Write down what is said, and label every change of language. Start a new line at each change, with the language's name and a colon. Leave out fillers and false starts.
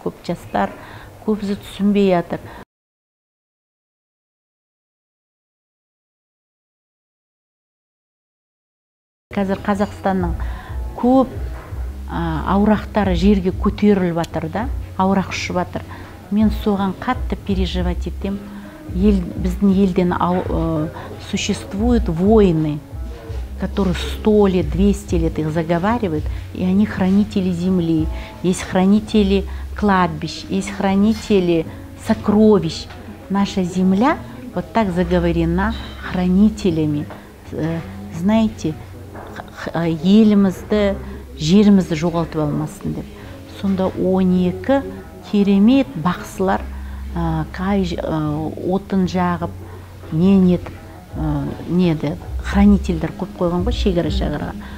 Kazakh: Көп жастар, көбісі түсінбей жатыр. Қазір Қазақстанның көп аурақтары жерге көтеріліп жатыр да, аурақ ұшып жатыр. Мен соған қатты переживать етем. Біздің елден
Russian: существуют войны, которые 100 лет, 200 лет их заговаривают, и они хранители земли. Есть хранители кладбищ, есть хранители сокровищ. Наша земля вот так заговорена хранителями.
Kazakh: Знаете, елімізді, жерімізді жоғалтып алмасын деп. Сонда 12 керемет бақсылар отын жағып, хранительдер көп қойған ғой шекара-шағарға.